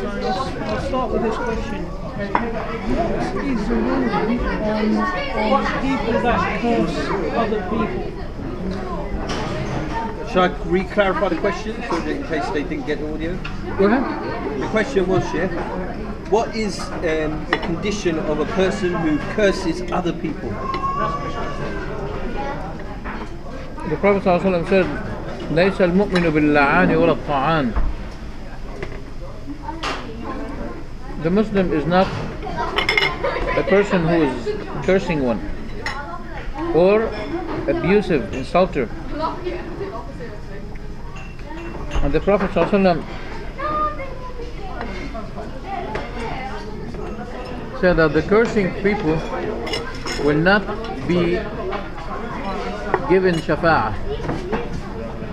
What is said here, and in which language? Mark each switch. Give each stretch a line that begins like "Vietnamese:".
English: So I'll start with this question. What is the ruling on people that curse other people? Should I re-clarify the question so that in case they didn't get the audio? Go ahead. The question was, Sheikh, what is the condition of a person who curses other people? The Prophet ﷺ said,
Arabic: لَيْسَ الْمُؤْمِنُ بِاللَّعَانِ وَلَا الطَّعَانِ.
English: The Muslim is not a person who is cursing one or abusive, insulter. And the Prophet ﷺ said that the cursing people will not be given shafa'ah.